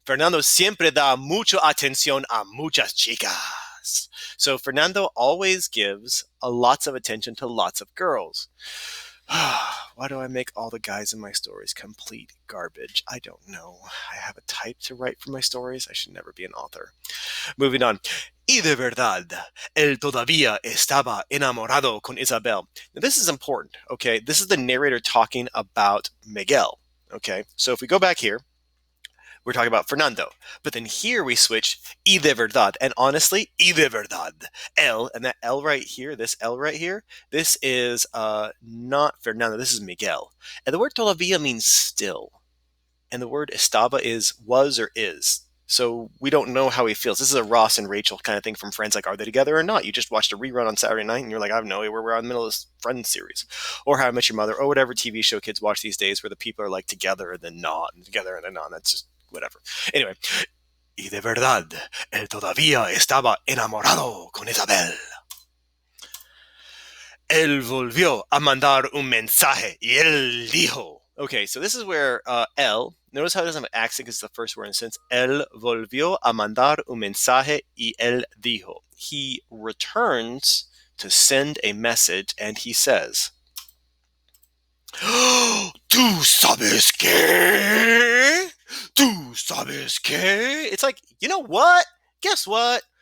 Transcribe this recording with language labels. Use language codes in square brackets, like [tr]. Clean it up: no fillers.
[es] Fernando siempre da mucho atención a muchas chicas. [en] So Fernando always gives lots of attention to lots of girls. Why do I make all the guys in my stories complete garbage? I don't know. I have a type to write for my stories. I should never be an author. Moving on. [es] Y de verdad, él todavía estaba enamorado con Isabel. [en] Now, this is important, okay? This is the narrator talking about Miguel, okay? So if we go back here, we're talking about Fernando. But then here we switch [es] y de verdad. [en] And honestly, [es] y de verdad. [en] El, and that L right here, this L right here, this is not Fernando, this is Miguel. And the word todavía means still. And the word estaba is was or is. So we don't know how he feels. This is a Ross and Rachel kind of thing from Friends, like, are they together or not? You just watched a rerun on Saturday night and you're like, I have no idea where we're in the middle of this Friends series. Or How I Met Your Mother, or whatever TV show kids watch these days where the people are like together and then not, and together and then not. That's just whatever. [es] Anyway, y de verdad, él todavía estaba enamorado con Isabel. Él volvió a mandar un mensaje y él dijo. [en] Okay, so this is where él, notice how it doesn't have an accent because it's the first word in a sentence. [es] Él volvió a mandar un mensaje y él dijo. [en] He returns to send a message and he says, [es] ¿Tú sabes qué? ¿Tú sabes qué? [en] It's like, you know what? Guess what?